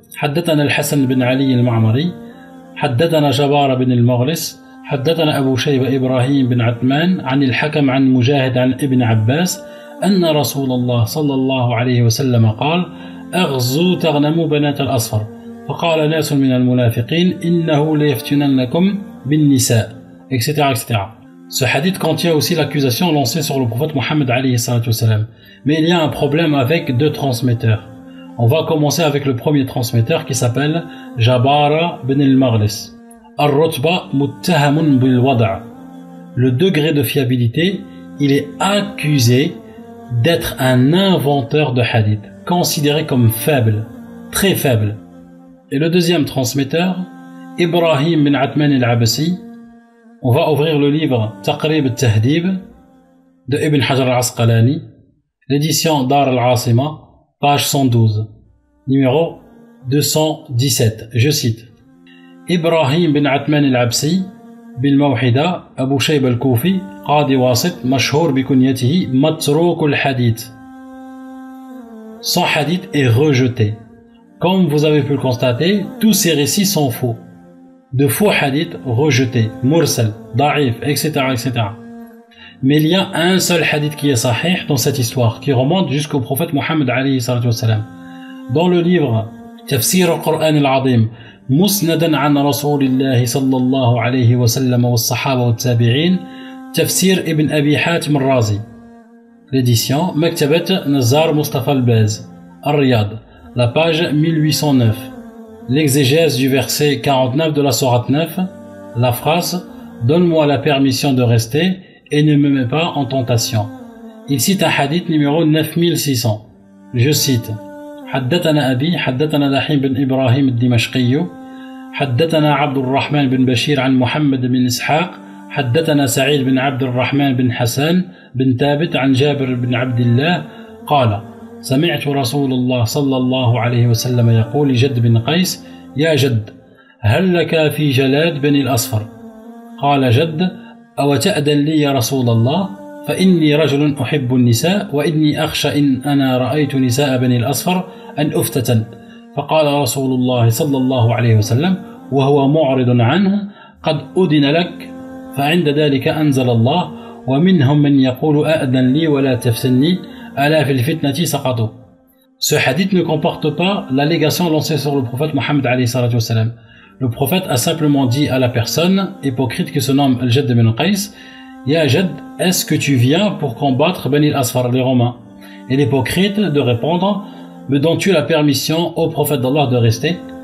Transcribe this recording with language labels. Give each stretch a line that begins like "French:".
Arabic: حدثنا الحسن بن علي المعمري حدثنا جبار بن المغلس حدثنا أبو شيبة إبراهيم بن عثمان عن الحكم عن مجاهد عن ابن عباس أن رسول الله صلى الله عليه وسلم قال أغزوا تغنموا بنات الأصفر فقال ناس من المنافقين إنه ليفتننكم بالنساء etc. etc.
French: Ce hadith contient aussi l'accusation lancée sur le prophète Mohammed alayhi salatu wassalam. Mais il y a un problème avec deux transmetteurs. On va commencer avec le premier transmetteur qui s'appelle Jabara bin al-Maghlis.
Arabic: Ar-Rutba muttahamun bil wada'.
French: Le degré de fiabilité, il est accusé d'être un inventeur de hadith, considéré comme faible, très faible. Et le deuxième transmetteur, Ibrahim bin Atman al-Abasi. On va ouvrir le livre Taqrib al-Tahdib de Ibn Hajar al-Asqalani, l'édition Dar al-Asima, page 112, numéro 217. Je cite.
Arabic: إبراهيم بن عثمان العبسي بالموحدة أبو شيبة الكوفي قاضي واسط مشهور بكنيته متروك الحديث.
French: Son hadith est rejeté. Comme vous avez pu le constater, tous ces récits sont faux. de faux hadiths rejetés, mursal, da'if, etc., etc. Mais il y a un seul hadith qui est sahih dans cette histoire, qui remonte jusqu'au prophète Mohammed alayhi salatu wassalam. Dans le livre Tafsir al-Qur'an al-Azim, Musnadan an Rasulillahi sallallahu alayhi wa sallam wa sahaba wa tabi'in, Tafsir ibn Abi Hatim al-Razi. L'édition Maktabat Nazar Mustafa al-Baz, Al-Riyad, la page 1809. L'exégèse du verset 49 de la sourate 9, la phrase « Donne-moi la permission de rester et ne me mets pas en tentation ». Il cite un hadith numéro 9600. Je cite
Arabic: « حدثنا أبي حدثنا دحيم بن إبراهيم الدمشقي حدثنا عبد الرحمن بن بشير عن محمد بن إسحاق حدثنا سعيد بن عبد الرحمن بن حسان بن ثابت عن جابر بن عبد الله قال سمعت رسول الله صلى الله عليه وسلم يقول لجد بن قيس يا جد هل لك في جلاد بني الأصفر قال جد أو تأذن لي يا رسول الله فإني رجل أحب النساء وإني أخشى إن أنا رأيت نساء بني الأصفر أن أفتتن فقال رسول الله صلى الله عليه وسلم وهو معرض عنه قد أذن لك فعند ذلك أنزل الله ومنهم من يقول أأذن لي ولا تفتني ألا في الفتنة سقطوا.
French: Ce hadith ne comporte pas l'allégation lancée sur le prophète Mohammed alayhi salatu wassalam. Le prophète a simplement dit à la personne hypocrite qui se nomme Al-Jadd bin Qais, Ya Jadd, est-ce que tu viens pour combattre Bani al-Asfar, les Romains? Et l'hypocrite de répondre, me donnes-tu la permission au prophète d'Allah de rester?